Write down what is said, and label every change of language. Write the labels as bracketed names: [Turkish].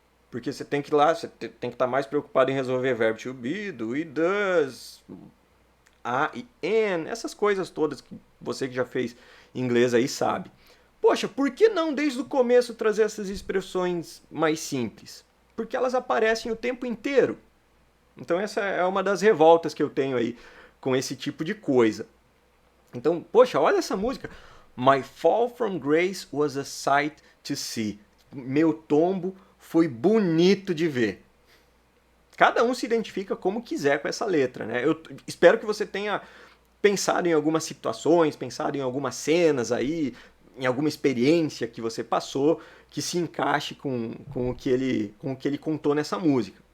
[Portuguese] Porque você tem que ir lá, você tem que estar mais preocupado em resolver verbo to be, do e does, a e an, essas coisas todas que você que já fez inglês aí sabe. Poxa, por que não desde o começo trazer essas expressões mais simples? Porque elas aparecem o tempo inteiro. Então essa é uma das revoltas que eu tenho aí com esse tipo de coisa. Então, poxa, olha essa música. [English] My fall from grace was a sight to see. [Portuguese] Meu tombo foi bonito de ver. Cada um se identifica como quiser com essa letra, né? Eu espero que você tenha pensado em algumas situações, pensado em algumas cenas aí, em alguma experiência que você passou que se encaixe com o que ele contou nessa música.